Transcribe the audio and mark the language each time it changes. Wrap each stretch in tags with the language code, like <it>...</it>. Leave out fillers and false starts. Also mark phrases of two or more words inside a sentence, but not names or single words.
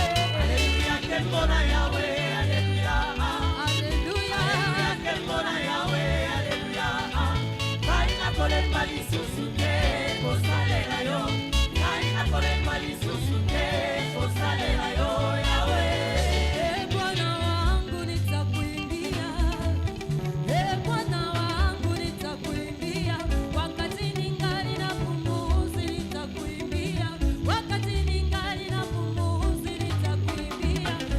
<ln>Hallelujah kembona yawe hallelujah hallelujah kembona yawe hallelujah kaina kolemba lisusu te kosalela yo kaina kolemba lisusu te kosalela yo yawe</ln> <sw>Bwana wangu nitakuimbia Bwana wangu nitakuimbia wakati ningali na pumzi nitakuimbia wakati ningali na pumzi nitakuimbia</sw>